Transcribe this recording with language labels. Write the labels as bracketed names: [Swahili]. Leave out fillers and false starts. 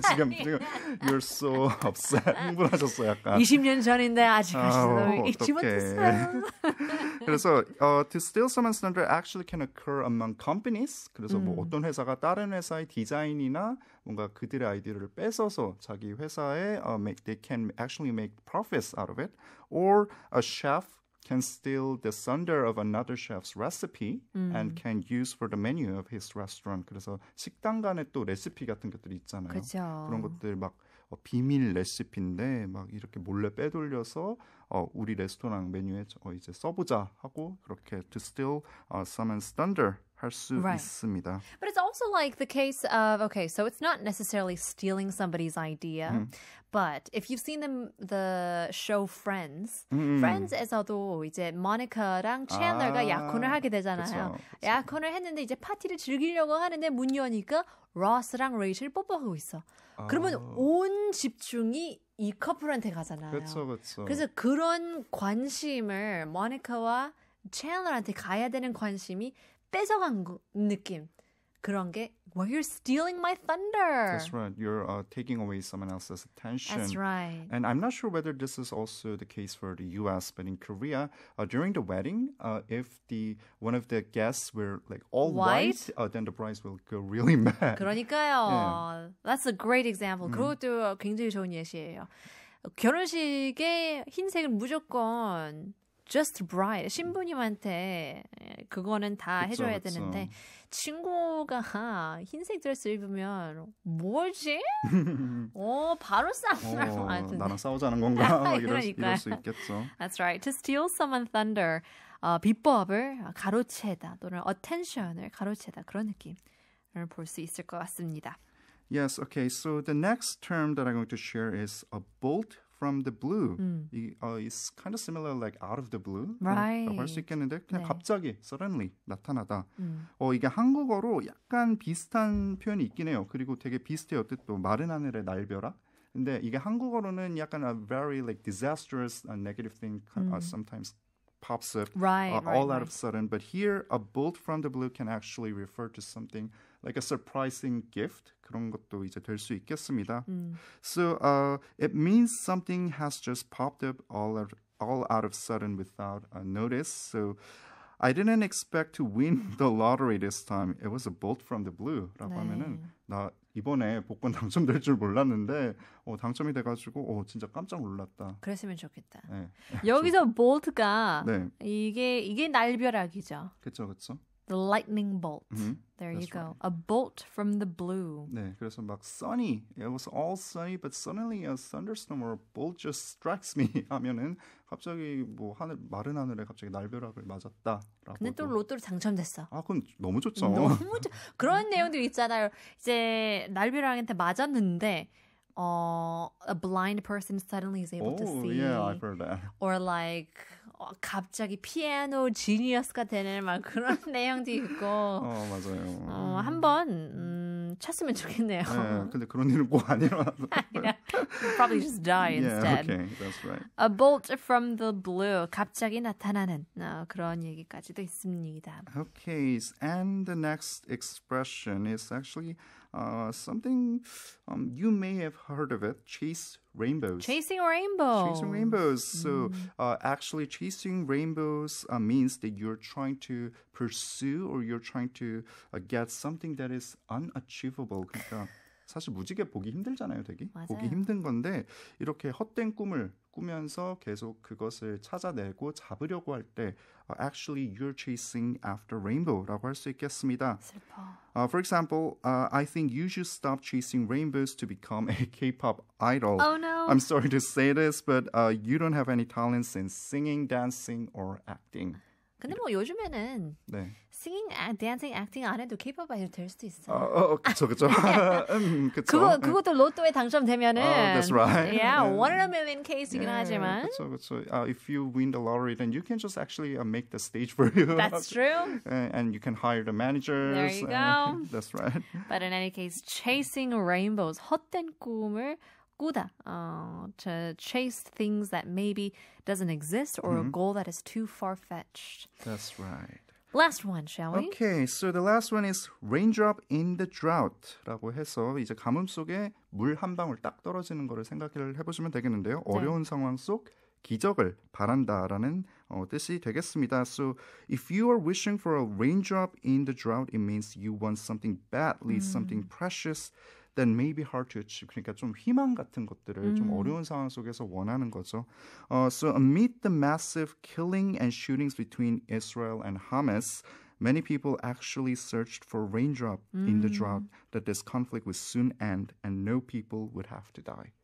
[Korean] 지금 [English] You're so upset. [Korean] 흥분하셨어요, 약간. 20년 전인데 아직까지도 잊지 못했어요. 그래서 [English] to steal someone's thunder actually can occur among companies. [Korean] 그래서 뭐 어떤 회사가 다른 회사의 디자인이나 뭔가 그들의 아이디어를 뺏어서 자기 회사에 [English] they can actually make profits out of it. Or a chef can steal the thunder of another chef's recipe and can use for the menu of his restaurant. [Korean] 그래서 식당 간에 또 레시피 같은 것들이 있잖아요. 그죠. 그런 것들 막 비밀 레시피인데 막 이렇게 몰래 빼돌려서 우리 레스토랑 메뉴에 이제 써보자 하고 그렇게 [English] to steal someone's thunder [Korean] 할 수 있습니다. [English] But it's also like the case of, okay, so it's not necessarily stealing somebody's idea, but if you've seen the show Friends, [Korean] Friends에서도 이제 모니카랑 챈들가 약혼을 하게 되잖아요. 그쵸. 약혼을 했는데 이제 파티를 즐기려고 하는데 문 여니까 로스랑 레이첼이 뽀뽀하고 있어. 그러면 온 집중이 이 커플한테 가잖아요. 그렇죠. 그래서 그런 관심을 모니카와 챈들한테 가야 되는 관심이 뺏어간 느낌. 그런 게 [English] well, you're stealing my thunder. That's right. You're taking away someone else's attention. That's right. And I'm not sure whether this is also the case for the U.S., but in Korea, during the wedding, if one of the guests were like all white, then the bride will go really mad. [Korean] 그러니까요. [English] That's a great example. [Korean] 그것도 굉장히 좋은 예시예요. 결혼식에 흰색을 무조건 [English] just bride, [Korean] 신부님한테 그거는 다 해줘야 되는데 친구가 흰색 드레스 입으면 뭐지? 바로 싸우는 나랑 싸우자는 건가? 이럴 수 있겠죠. [English] That's right. To steal someone's thunder, 비법을 가로채다 또는 attention을 가로채다 그런 느낌을 볼 수 있을 것 같습니다. Yes, okay. So the next term that I'm going to share is a bolt from the blue. It's kind of similar like out of the blue. Right. [Korean] 할 수 있겠는데 그냥 갑자기 suddenly 나타나다. 이게 한국어로 약간 비슷한 표현이 있긴 해요. 그리고 되게 비슷해요. 뜻도 마른 하늘의 날벼락. 근데 이게 한국어로는 약간 [English] a very like disastrous negative thing sometimes pops up Right, all out of sudden. But here, a bolt from the blue can actually refer to something like a surprising gift. [Korean] 그런 것도 이제 될 수 있겠습니다. [English] So it means something has just popped up all out of sudden without a notice. So I didn't expect to win the lottery this time. It was a bolt from the blue [Korean] 라고 하면은 나 이번에 복권 당첨될 줄 몰랐는데 당첨이 돼가지고 진짜 깜짝 놀랐다. 그랬으면 좋겠다. 네. 여기서 bolt가 네. 이게 날벼락이죠. 그렇죠. [English] The lightning bolt. There you That's go. right. A bolt from the blue. [Korean] 네, 그래서 막 sunny. [English] It was all sunny, but suddenly a thunderstorm or a bolt just strikes me [Korean] 하면은 갑자기 뭐 마른 하늘에 갑자기 날벼락을 맞았다라고. 근데 또 로또로 당첨됐어. 그건 너무 좋죠. 그런 내용들이 있잖아요. 이제 날벼락한테 맞았는데 [English] a blind person suddenly is able to see. Yeah, I've heard that. Or like [Korean] 갑자기 피아노 지니어스가 되는 막 그런 내용도 있고. 맞아요. 한번 쳤으면 좋겠네요. 네, 근데 그런 일은 꼭 안 일어나서. [English] Probably just die instead. Yeah, okay, that's right. A bolt from the blue. [Korean] 갑자기 나타나는 그런 얘기까지도 있습니다. [English] Okay, and the next expression is actually something you may have heard of it. Chase rainbows. Chasing rainbows. Chasing rainbows. So actually chasing rainbows means that you're trying to pursue or you're trying to get something that is unachievable. [Korean] 그러니까 사실 무지개 보기 힘들잖아요, 되게. 맞아요. 보기 힘든 건데 이렇게 헛된 꿈을 꾸면서 계속 그것을 찾아내고 잡으려고 할 때 [English] actually you're chasing after rainbow [Korean] 라고 할 수 있겠습니다. 슬퍼. [English] For example, I think you should stop chasing rainbows to become a K-pop idol. Oh no. I'm sorry to say this, but you don't have any talents in singing, dancing, or acting. [Korean] 근데 뭐 요즘에는 네. [English] singing, dancing, acting [Korean] 안 해도 K-pop 아이돌 될 수도 있어요. 그쵸. 그쵸. 그것도 로또에 당첨되면은 [English] that's right. Yeah, one in a million case이긴 [Korean] 하지만 그쵸. [English] If you win the lottery, then you can just actually make the stage for you. That's true. And you can hire the managers. There you go. That's right. But in any case, chasing rainbows, [Korean] 헛된 꿈을 꾸다. [English] To chase things that maybe doesn't exist or a goal that is too far-fetched. That's right. Last one, shall we? Okay, so the last one is raindrop in the drought [Korean] 라고 해서 이제 가뭄 속에 물 한 방울 딱 떨어지는 거를 생각을 해보시면 되겠는데요. 어려운 상황 속 기적을 바란다라는 뜻이 되겠습니다. [English] So if you are wishing for a raindrop in the drought, it means you want something badly, something precious. Then may be hard to achieve. [Korean] 그러니까 좀 희망 같은 것들을 좀 어려운 상황 속에서 원하는 거죠. [English] So amid the massive killing and shootings between Israel and Hamas, many people actually searched for a raindrop in the drought that this conflict would soon end and no people would have to die.